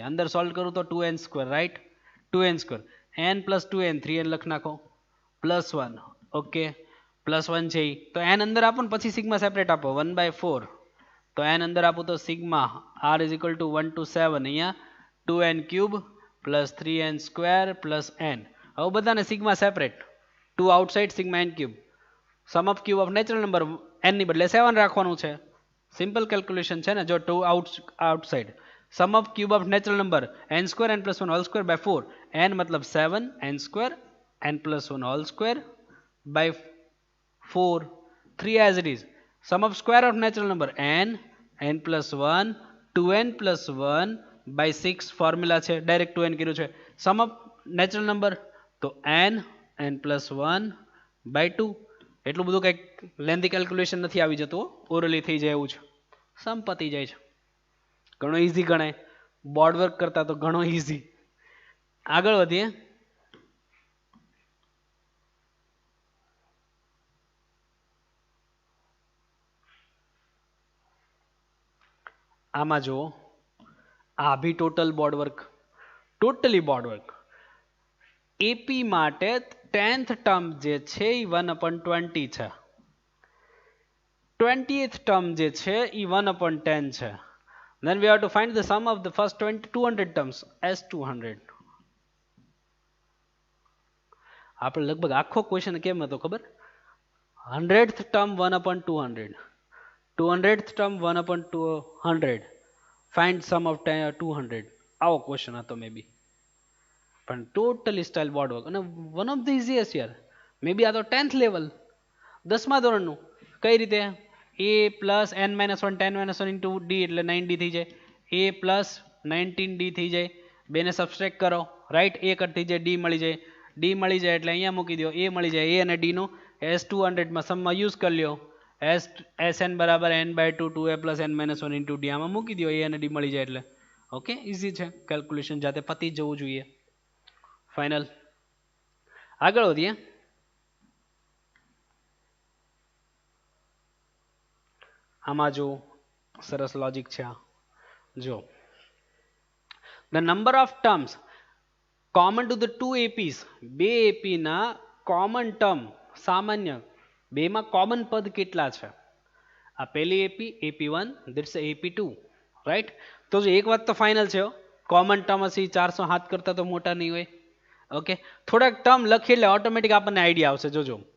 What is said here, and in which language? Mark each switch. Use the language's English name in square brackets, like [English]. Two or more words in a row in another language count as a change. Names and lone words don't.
[Gujarati] અંદર સોલ્વ કરું તો 2n², રાઈટ? 2n², n + 2n 3n લખ નાખો, +1, ઓકે, +1 છે તો n અંદર આપો ને પછી [English] sigma separate [Gujarati] આપો 1/4 તો n અંદર આપો તો સિગ્મા r = 1 to 7 અહીંયા 2n³ + 3n² + n હવે બધાને [English] sigma separate 2 outside sigma n³ sum of cube of natural number n [Gujarati] ની બદલે 7 રાખવાનું છે [English] simple calculation [Gujarati] છે ને જો [English] 2 outside sum of cube of natural number n² n + 1 whole square by 4 n મતલબ 7 n² n + 1 whole square by 4 3 as it is sum of square of natural number n n plus 1 2n plus 1 by 6 formula [Gujarati] છે ડાયરેક્ટ 2n કર્યું છે [English] sum of natural number [Gujarati] તો [English] n n plus 1 by 2 [Gujarati] એટલું બધું કંઈક [English] lengthy calculation [Gujarati] નથી આવી જતું ઓરલી થઈ જાય એવું છે સમ પતી જાય છે ઘણો ઈઝી ગણાય [English] board work [Gujarati] કરતા તો ઘણો ઈઝી આગળ વધીએ આમાં જુઓ આ બી [English] total board work totally board work AP [Gujarati] માટે [English] 10th term [Gujarati] જે છે એ 1/20 છે [English] 20th term [Gujarati] જે છે એ 1/10 છે [English] then we have to find the sum of the first 200 terms as 200 [Gujarati] આપણે લગભગ આખો ક્વેશ્ચન કેમ હતો ખબર [English] 100th term 1/200 200th term 1/200 find sum of 200 [Gujarati] આવો ક્વેશ્ચન હતો મે બી પણ [English] totally style board work [Gujarati] અને [English] one of the easiest [Gujarati] યાર મે બી આ તો [English] 10th level [Gujarati] 10મા ધોરણનું કઈ રીતે [English] a plus n minus 1 10 minus 1 into d [Gujarati] એટલે 9d થઈ જાય [English] a plus 19d [Gujarati] થઈ જાય બેને સબસ્ટ્રેક્ટ કરો રાઈટ a કટ થઈ જાય d મળી જાય d મળી જાય એટલે અહીંયા મૂકી દો a મળી જાય a અને d નો s200 માં સમમાં યુઝ કરી લ્યો sn બરાબર [English] n/2 2a plus n minus 1 into d [Gujarati] આમાં મૂકી દો a અને d મળી જાય એટલે [English] okay easy [Gujarati] છે કેલ્ક્યુલેશન જાતે પતી જવું જોઈએ ફાઇનલ આગળ વધીએ [English] આમાં જો સરસ લોજિક છે જો the number of terms common to the two [Gujarati] APs બે AP ના [English] common term [Gujarati] સામાન્ય બેમાં કોમન પદ કેટલા છે આ પહેલી AP [English] AP1 this AP2 [Gujarati] રાઈટ તો જો એક વાત તો ફાઇનલ છે [English] common term [Gujarati] હશે 407 કરતા તો મોટા નહીં હોય ઓકે થોડાક ટર્મ લખી એટલે ઓટોમેટિક આપણને આઈડિયા આવશે જોજો